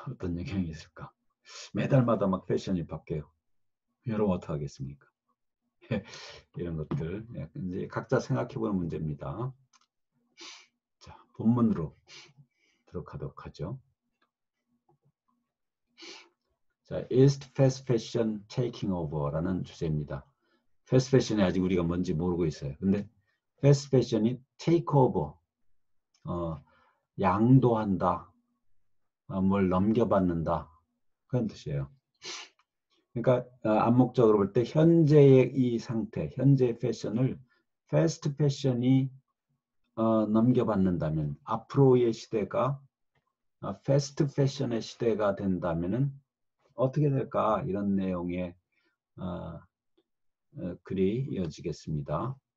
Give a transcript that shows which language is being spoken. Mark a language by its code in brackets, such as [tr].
[ko] 어떤 영향이 있을까? 매달마다 막 패션이 바뀌어요. 여러분 어떻게 하겠습니까? 이런 것들 이제 각자 생각해 보는 문제입니다. 자, 본문으로 들어가도록 하죠. 자, [en] Is fast fashion taking over라는 [ko] 주제입니다. fast fashion이 아직 우리가 뭔지 모르고 있어요. 근데 fast fashion이 take over, 양도한다, 뭘 넘겨받는다 그런 뜻이에요. 그러니까 암묵적으로 볼 때 현재의 이 상태, 현재의 패션을 패스트 패션이 넘겨받는다면 앞으로의 시대가 패스트 패션의 시대가 된다면은 어떻게 될까 이런 내용의 글이 이어지겠습니다.